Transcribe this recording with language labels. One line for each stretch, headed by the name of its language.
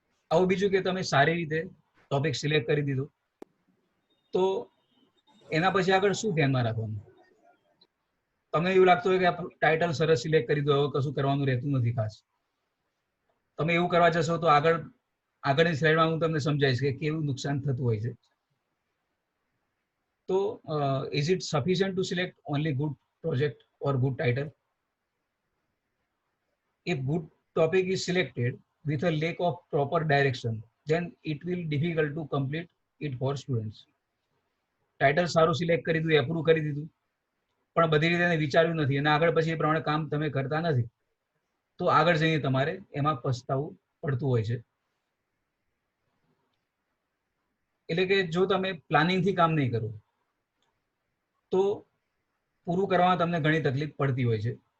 Gujarati: આવું બીજું કે તમે સારી રીતે ટોપિક સિલેક્ટ કરી દીધો તો એના પછી આગળ શું ધ્યાનમાં રાખવાનું? તમને એવું લાગતું હોય કે આ ટાઇટલ સરસ સિલેક્ટ કરી દો, હવે કશું કરવાનું રહેતું નથી ખાસ. તમે એવું કરવા જશો તો આગળની સ્લાઇડમાં હું તમને સમજાવીશ કે કેવું નુકસાન થતું હોય છે.
English: તો is it sufficient to select only good project or good title? If good topic is selected with a lack of proper direction, then it will difficult to complete it for students.
Gujarati: Title સારું select કરી દીધું, approve કરી દીધું, પણ બધી રીતે એને વિચાર્યું નથી અને આગળ પછી એ પ્રમાણે કામ તમે કરતા નથી, તો આગળ જઈને તમારે એમાં પસ્તાવું પડતું હોય છે. એટલે કે જો તમે પ્લાનિંગથી કામ નહીં કરો તો પૂરું કરવામાં તમને ઘણી તકલીફ પડતી હોય છે.